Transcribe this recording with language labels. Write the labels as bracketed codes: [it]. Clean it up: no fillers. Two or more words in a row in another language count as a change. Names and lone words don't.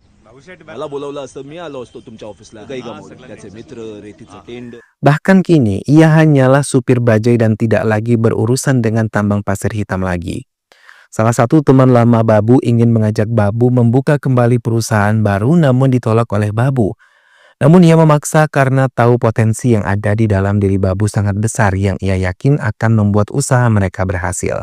[mr] मला बोलवलं असतं मी आलो असतो तुमच्या ऑफिसला. काही गमावलं. त्याचे मित्र, रेतीचं टेंड. [id] Bahkan kini, ia hanyalah supir bajai dan tidak lagi berurusan dengan tambang pasir hitam lagi. Salah satu teman lama Babu ingin mengajak Babu membuka kembali perusahaan baru namun ditolak oleh Babu. Namun ia memaksa karena tahu potensi yang ada di dalam diri Babu sangat besar yang ia yakin akan membuat usaha mereka berhasil.